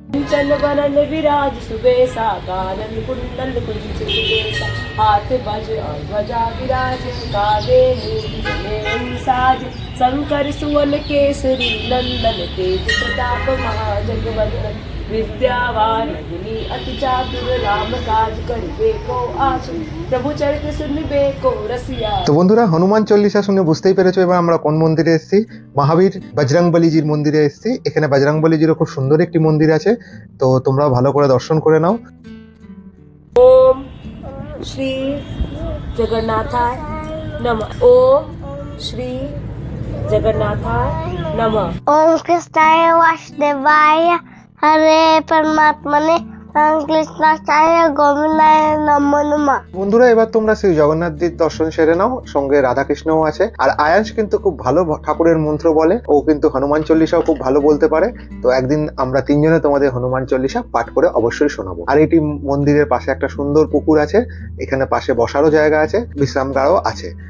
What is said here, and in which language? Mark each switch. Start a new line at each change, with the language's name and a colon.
Awadhi: चल वरन विराज सुबेसा, कानन कुंडल कुंचित केसा, हाथ वज्र और ध्वजा विराज, कांधे मूंज साज, शंकर सुवन केसरी नंदन, तेज प्रताप महाजगवंदन, विद्यावान गुणी अति चातुर, राम काज करिबे को आतुर, प्रभु चरित सुनिबे को रसिया।
Bangla: তো বন্ধুরা, হনুমান চল্লিশা শুনে বুঝতেই পেরেছো এবার আমরা কোন মন্দিরে এসেছি। মহাবীর বজরংবলীজির মন্দিরে এসেছি। এখানে বজরংবলীজিরও খুব সুন্দর একটি মন্দির আছে, তো তোমরা ভালো করে দর্শন করে নাও।
Sanskrit: ओम श्री जगन्नाथाय नमः। ओम श्री जगन्नाथाय नमः। ओम कृष्णाय वासुदेवाय, हरे परमात्मने, राम कृष्णाय गोविंदाय नमो नमः।
Bangla: বন্ধুরা, এবার তোমরা শ্রী জগন্নাথজির দর্শন সেরে নাও। সঙ্গে রাধাকৃষ্ণও আছে। আর আয়ান্স কিন্তু খুব ভালো ঠাকুরের মন্ত্র বলে, ও কিন্তু হনুমান চল্লিশাও খুব ভালো বলতে পারে। তো একদিন আমরা তিনজনে তোমাদের হনুমান চল্লিশা পাঠ করে অবশ্যই শোনাবো। আর এটি মন্দিরের পাশে একটা সুন্দর পুকুর আছে, এখানে পাশে বসারও জায়গা আছে, বিশ্রামগারও আছে।